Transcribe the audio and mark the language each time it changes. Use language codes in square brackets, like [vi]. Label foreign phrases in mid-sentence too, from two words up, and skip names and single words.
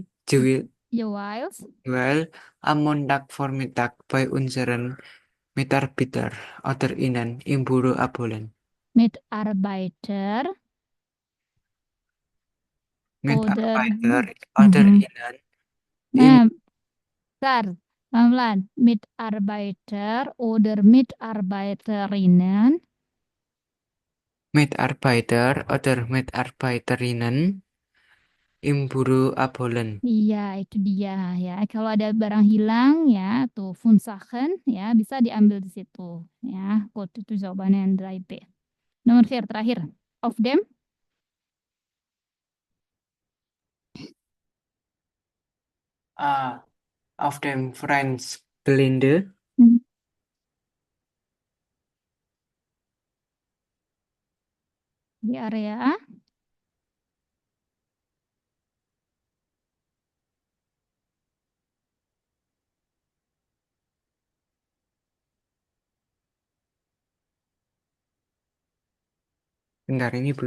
[de] Jeweils Jewel am Montagvormittag bei unseren Mitarbeiter oder Ihnen im Büro abholen. Mitarbeiter oder Mitarbeiter oder Mhm. Ihnen im [id] Nah, bentar, pelan-pelan. [de] Mitarbeiter oder Mitarbeiterinnen. Mitarbeiter oder Mitarbeiterinnen im Büro abholen. [id] Iya, itu dia ya. Kalau ada barang hilang ya, tuh Funsachen ya bisa diambil di situ ya. Kode itu jawabannya yang dari B. Nomor 4 terakhir. [en] Of them. [de] Auf dem Vereinsgelände [id] Hmm, Di area. bentar ini belum.